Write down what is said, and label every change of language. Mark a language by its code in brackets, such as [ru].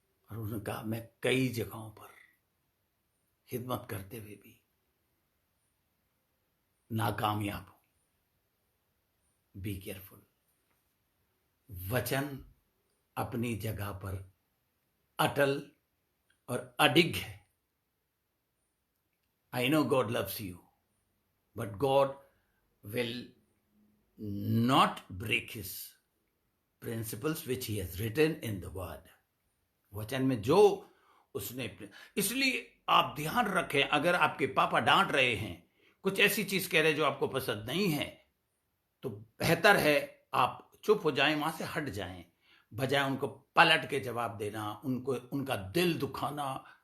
[hi] और उन्होंने कहा, मैं कई जगहों पर खिदमत करते हुए भी नाकामयाब हूं। [en] Be careful. [hi] वचन अपनी जगह पर अटल और अडिग है। [en] I know God loves you, but God will not break his principles which he has written in the word। [hi] वचन में जो उसने, इसलिए आप ध्यान रखें, अगर आपके पापा डांट रहे हैं, कुछ ऐसी चीज कह रहे हैं जो आपको पसंद नहीं है, तो बेहतर है आप चुप हो जाएं, वहां से हट जाएं, बजाय उनको पलट के जवाब देना, उनका दिल दुखाना।